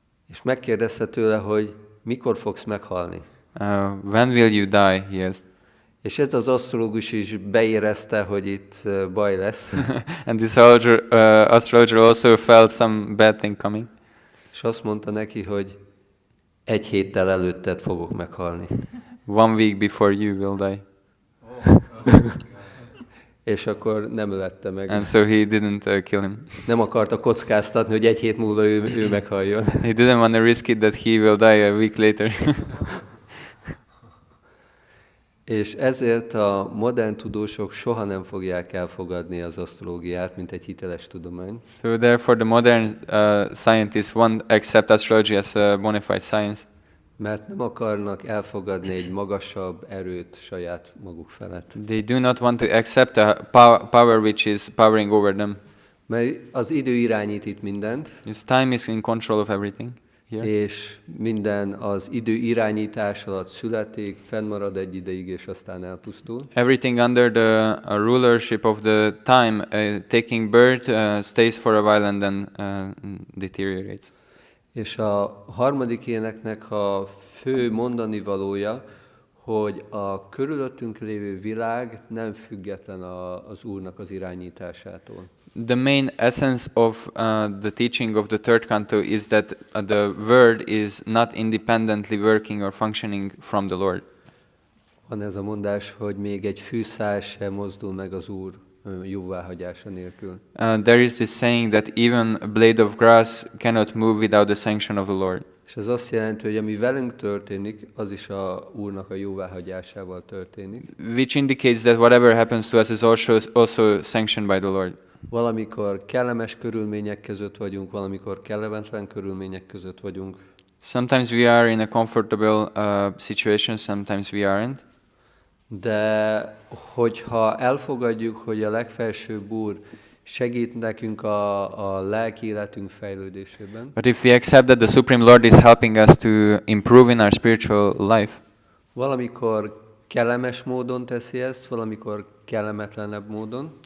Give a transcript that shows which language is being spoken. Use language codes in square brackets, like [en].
[hu] És megkérdezte tőle, hogy mikor fogsz meghalni. [en] When will you die? He asked. [hu] És ez az asztrológus is beérezte, hogy itt baj lesz. [en] And this astrologer also felt some bad thing coming. [hu] És azt mondta neki, hogy 1 héttel előtted fogok meghalni. [en] 1 week before you will die. [hu] És akkor nem ölette meg. [en] And so he didn't kill him. [hu] Nem akarta kockáztatni, hogy 1 hét múlva ő meghalljon. [en] He didn't want to risk it that he will die a week later. [hu] És ezért a modern tudósok soha nem fogják elfogadni az asztrológiát, mint egy hiteles tudomány. [en] So therefore the modern scientists won't accept astrology as a bona fide science. [hu] Mert nem akarnak elfogadni egy magasabb erőt saját maguk felett. [en] They do not want to accept a power which is powering over them. [hu] Mert az idő irányít itt mindent. [en] His time is in control of everything here. [hu] És minden az idő irányítás alatt születik, fennmarad egy ideig, és aztán elpusztul. [en] Everything under the rulership of the time, taking birth, stays for a while and then deteriorates. [hu] És a harmadik éneknek a fő mondani valója, hogy a körülöttünk lévő világ nem független az Úrnak az irányításától. [en] The main essence of the teaching of the third canto is that the word is not independently working or functioning from the Lord. [hu] Van ez a mondás, hogy még egy fűszál sem mozdul meg az Úr jóváhagyása nélkül. [en] There is this saying that even a blade of grass cannot move without the sanction of the Lord. [hu] És ez azt jelenti, hogy ami velünk történik, az is a Úrnak a jóváhagyásával történik. [en] Which indicates that whatever happens to us is also sanctioned by the Lord. [hu] Valamikor kellemes körülmények között vagyunk, valamikor kellemetlen körülmények között vagyunk. [en] Sometimes we are in a comfortable situation, sometimes we aren't. [hu] De hogyha elfogadjuk, hogy a legfelsőbb Úr segít nekünk a lelki életünk fejlődésében, [en] But if we accept that the Supreme Lord is helping us to improve in our spiritual life, [hu] valamikor kellemes módon teszi ezt, valamikor kellemetlenebb módon,